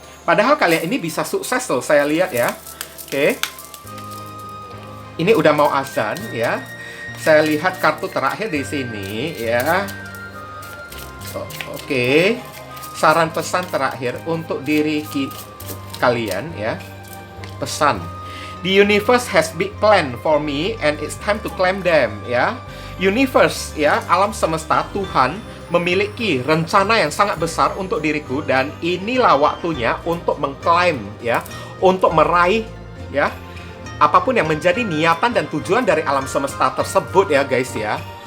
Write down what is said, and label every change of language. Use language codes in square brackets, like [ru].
[id] Padahal kalian ini bisa sukses loh, saya lihat ya. Oke. Ini udah mau azan ya. Saya lihat kartu terakhir di sini ya. Oke. Saran pesan terakhir untuk diri kalian ya. Pesan. [en] The universe has big plan for me and it's time to claim them ya. [id] Universe ya, alam semesta, Tuhan memiliki rencana yang sangat besar untuk diriku, dan inilah waktunya untuk mengklaim ya, untuk meraih ya apapun yang menjadi niatan dan tujuan dari alam semesta tersebut ya guys ya.